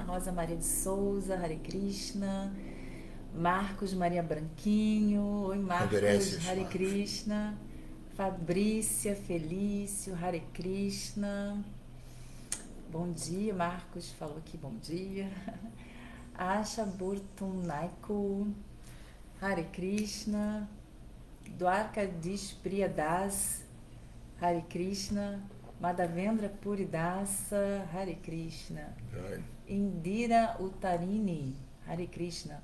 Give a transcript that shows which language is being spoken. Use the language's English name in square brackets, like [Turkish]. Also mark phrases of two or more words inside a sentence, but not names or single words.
[Portuguese] Rosa Maria de Souza, [Sanskrit] Hare Krishna. [Portuguese] Marcos Maria Branquinho. Oi, Marcos, [Sanskrit] Hare Krishna. Fabrícia Felício, Hare Krishna. [Portuguese] Bom dia, Marcos falou aqui, bom dia. [Sanskrit] Asha Burtunaiko, Hare Krishna. Dwarkadish Priyadas, Hare Krishna. Madhavendra Puridasa, Hare Krishna. Indira Utarini, Hare Krishna.